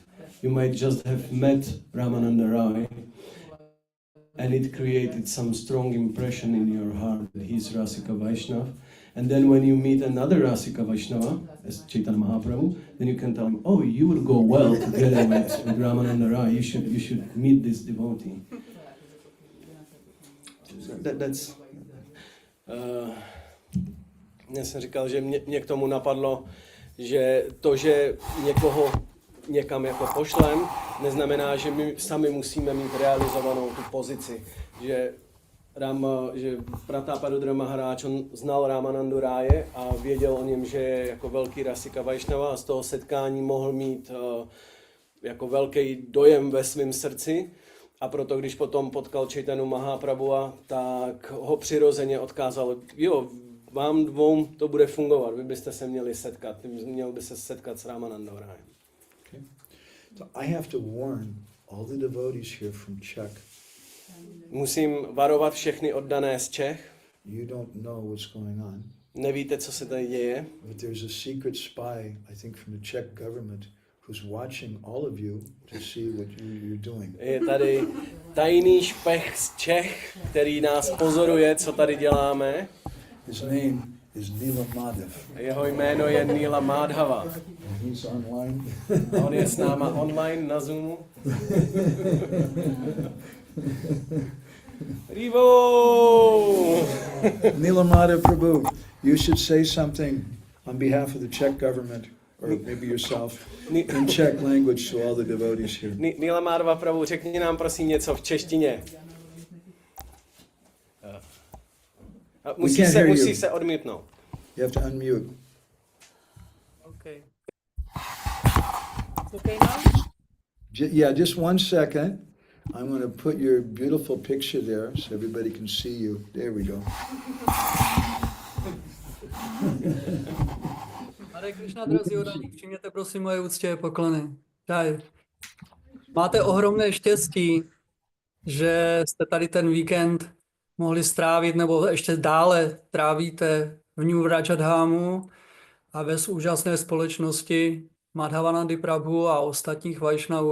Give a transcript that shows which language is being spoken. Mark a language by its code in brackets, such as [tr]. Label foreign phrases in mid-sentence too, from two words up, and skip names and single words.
[en] You might just have met Ramananda Rai and it created some strong impression in your heart that he's Rasika Vaishnava. And then when you meet another Rasika Vaishnava, as Chaitanya Mahaprabhu, then you can tell him, oh, you would go well together with Ramananda Rai. You should meet this devotee. That's... [cs] Já jsem říkal, že mě k tomu napadlo, že to, že někoho někam jako pošlem, neznamená, že my sami musíme mít realizovanou tu pozici. Že Prataparudra Maharaj, on znal Ramanandu Ráje a věděl o něm, že je jako velký Rasika Vaishnava a z toho setkání mohl mít jako velký dojem ve svém srdci. A proto, když potom potkal Chaitanya Mahaprabhua, tak ho přirozeně odkázal, jo, vám dvou to bude fungovat, vy byste se měli setkat, měl by se setkat s Ramanandou Rájem. Okay. [en] So I have to warn all the devotees here from Czech. [cs] Musím varovat všechny oddané z Čech. [en] You don't know what's going on. [cs] Nevíte, co se tady děje, [en] But there's a secret spy, I think from the Czech government, who's watching all of you to see what you're doing. [cs] Je tady tajný špech z Čech, který nás pozoruje, co tady děláme. [en] His name is Nila Madhav. [cs] Jeho jméno je Nila Madhava. [en] And he's online. [cs] A on je s náma online na Zoomu. Rivo! [en] Nila Madhav Prabhu, you should say something on behalf of the Czech government, or maybe yourself, in Czech language to all the devotees here. [cs] Nila Madhava Prabhu, řekni nám prosím něco v češtině. Musí se odmítnout. [en] You have to unmute. Okay. It's okay now? Yeah, just 1 second. I'm going to put your beautiful picture there so everybody can see you. There we go. [cs] Hare Krishna, drazí oddaní, přijměte prosím moje úctivé poklony. Jaj. Máte ohromné štěstí, že jste tady ten víkend mohli strávit, nebo ještě dále trávíte v New Vrajadhámu a ve úžasné společnosti Madhavanandy Prabhu a ostatních Vajšnavů.